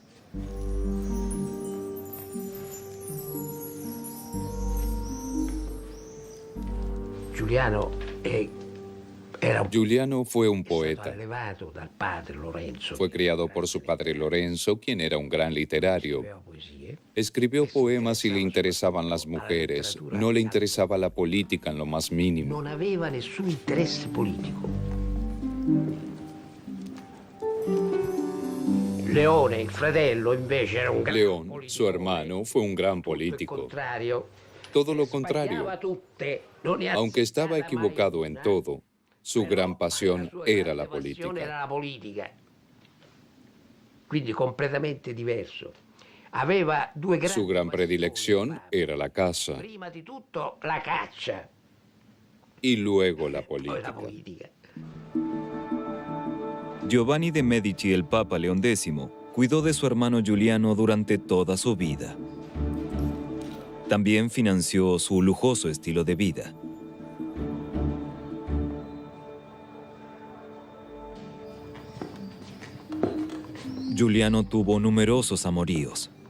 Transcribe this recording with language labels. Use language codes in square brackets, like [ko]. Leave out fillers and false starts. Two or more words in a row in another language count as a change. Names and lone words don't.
[es] Giuliano fue un poeta. Fue criado por su padre Lorenzo, quien era un gran literario. Escribió poemas y le interesaban las mujeres. No le interesaba la política en lo más mínimo. [it] No aveva nessun interesse politico. Leone, il fratello, invece era un gran [es] León, [it] politico. [es] su hermano, fue un gran político. Todo lo contrario. Aunque estaba equivocado en todo, su gran pasión era la política. [it] Quindi completamente diverso. [es] Su gran predilección era la caza [it] Prima di tutto la caccia, [es] y luego la [it] poi la [es] política. [it] politica. [es] Giovanni de Medici, el Papa León X, cuidó de su hermano Giuliano durante toda su vida. También financió su lujoso estilo de vida. Giuliano tuvo numerosos amoríos.